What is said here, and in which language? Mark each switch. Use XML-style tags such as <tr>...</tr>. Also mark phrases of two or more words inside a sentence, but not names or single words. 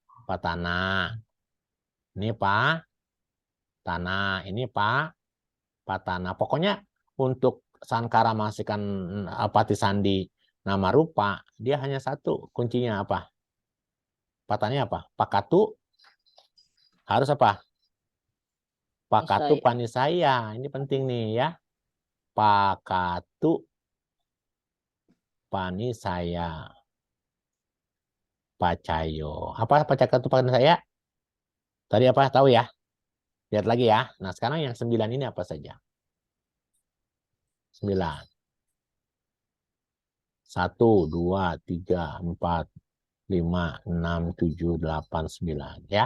<id>patana. Ini tanah, ini patana. Pokoknya untuk Sankara menghasilkan</id> <pi>pati sandi nama rupa,</pi> <id>dia hanya satu. Kuncinya apa? Patanya apa? Pakatu harus apa? Pakatu Nisaya. panisaya. Ini penting nih ya.</id> <pi>Pakatu panisaya. Pacayo. Apa pakatu panisaya?</pi> <id>Tadi apa? Tahu ya? Lihat lagi ya. Nah, sekarang yang 9 ini apa saja? 9. 1, 2, 3, 4, 5, 6, 7, 8, 9. Ya.</id>